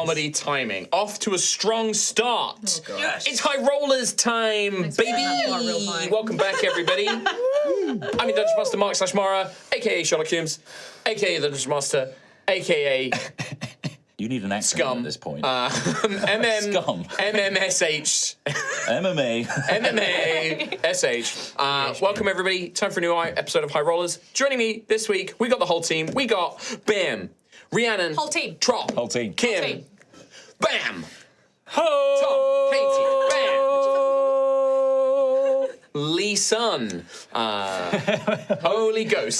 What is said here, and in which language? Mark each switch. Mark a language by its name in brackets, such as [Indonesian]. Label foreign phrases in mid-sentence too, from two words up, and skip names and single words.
[English] comedy timing. Off to a strong start. Yes. It's High Rollers time, for having baby. our real high. Welcome back, everybody. I'm your Dungeon Master Mark/Mara, aka Sherlock Holmes, aka the Dungeon Master, aka You need an accent Scum. at this point. Scum. MMSH. MMA. MMA-SH. Welcome, everybody. Time for a new episode of High Rollers. Joining me this week, we got the whole team. We got Bam, Rhiannon, Whole team. Trop, Whole team. Kim, Whole team. Bam, Ho! Tom, Katie, Bam, Lee Sun, Holy Ghost.